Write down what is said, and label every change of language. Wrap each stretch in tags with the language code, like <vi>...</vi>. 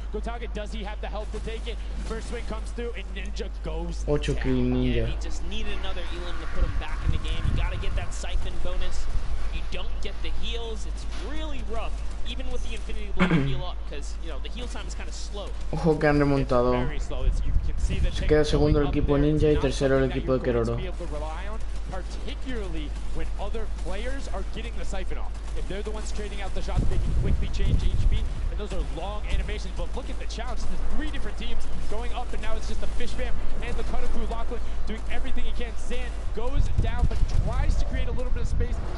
<en>Gotaga, does he have the health to take it? First swing comes through, and Ninja goes</en> <es>8 kill Ninja.</es> <en>Yeah, he just needed another Elam to put him back in the game. You got to get that siphon bonus. You don't get the heals. It's really rough, even with the Infinity Blade to heal up, because you know the heal time is kind of slow.</en> <es>Ojo que han remontado. Se queda segundo el equipo Ninja y tercero el equipo de Keroro.</es> <en>Particularly when other players are getting the siphon off. If they're the ones trading out the shots, they can quickly change HP, and those are long animations. But look at the challenge. There's 3 different teams going up, and now it's just the Fish Fam and the Cutter Crew. Lachlan doing everything he can. Zan goes down, but tries to create a little bit of space.</en>